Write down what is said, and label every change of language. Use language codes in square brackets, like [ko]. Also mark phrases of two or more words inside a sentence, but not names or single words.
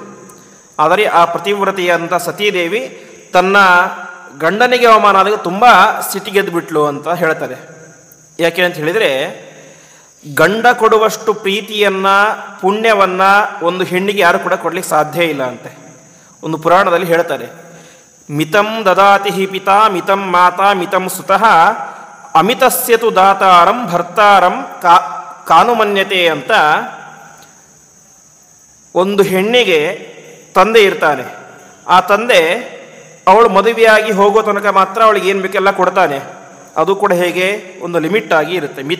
[kn] ಆದರೆ ಆ ಪ್ರತಿವ್ರತೆಯಾದಂಥ ಸತೀದೇವಿ ತನ್ನ ಗಂಡನಿಗೆ ಅವಮಾನ ಆದಾಗ ತುಂಬ ಸಿಟ್ಟಿಗೆದ್ದು ಬಿಟ್ಲು ಅಂತ ಹೇಳ್ತಾರೆ. ಯಾಕೆ ಅಂತ ಹೇಳಿದರೆ, ಗಂಡ ಕೊಡುವಷ್ಟು ಪ್ರೀತಿಯನ್ನು, ಪುಣ್ಯವನ್ನು ಒಂದು ಹೆಣ್ಣಿಗೆ ಯಾರು ಕೂಡ ಕೊಡಲಿಕ್ಕೆ ಸಾಧ್ಯ ಇಲ್ಲ ಅಂತೆ. ಒಂದು ಪುರಾಣದಲ್ಲಿ ಹೇಳ್ತಾರೆ, [sa] ಮಿತಂ ದದಾತಿ ಹಿ ಪಿತಾ ಮಿತಂ ಮಾತಾ ಮಿತಂ ಸುತಃ ಅಮಿತಸ್ಯತು ದಾತಾರಂ ಭರ್ತಾರಂ ಕಾನುಮನ್ಯತೆ ಅಂತ. [kn] ಒಂದು ಹೆಣ್ಣಿಗೆ ತಂದೆ ಇರ್ತಾನೆ. ಆ ತಂದೆ ಅವಳು ಮದುವೆಯಾಗಿ ಹೋಗೋ ತನಕ ಮಾತ್ರ ಅವಳಿಗೆ ಏನು ಬೇಕೆಲ್ಲ ಕೊಡ್ತಾನೆ. ಅದು ಕೂಡ ಹೇಗೆ? ಒಂದು ಲಿಮಿಟ್ ಆಗಿ ಇರುತ್ತೆ, ಮಿತ.